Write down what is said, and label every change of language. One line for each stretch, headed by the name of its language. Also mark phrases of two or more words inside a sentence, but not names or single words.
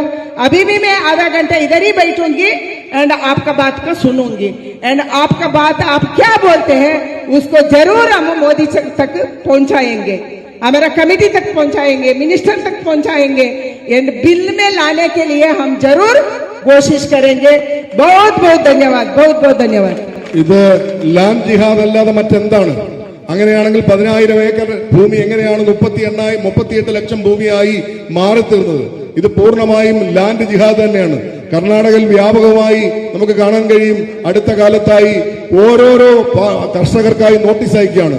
Hindi: अभी भी मैं आधा घंटा इधर ही बैठूंगी एंड आपका बात को सुनूंगी, एंड आपका बात आप क्या बोलते हैं उसको जरूर हम मोदी तक पहुंचाएंगे, हमारा कमेटी तक पहुंचाएंगे, मिनिस्टर तक पहुंचाएंगे, एंड बिल में लाने के लिए हम जरूर कोशिश करेंगे। बहुत बहुत धन्यवाद, बहुत बहुत धन्यवाद।
Malayalam: ഇത് ലാൻഡ് ജിഹാദ് അല്ലാതെ മറ്റെന്താണ്? അങ്ങനെയാണെങ്കിൽ 10,000 ഏക്കർ ഭൂമി എങ്ങനെയാണ് 38 ലക്ഷം ഭൂമിയായി മാറിത്തീർന്നത്? ഇത് പൂർണ്ണമായും ലാൻഡ് ജിഹാദ് തന്നെയാണ്. കർണാടകയിൽ വ്യാപകമായി നമുക്ക് കാണാൻ കഴിയും. അടുത്ത കാലത്തായി ഓരോരോ കർഷകർക്കായി നോട്ടീസ് അയക്കുകയാണ്.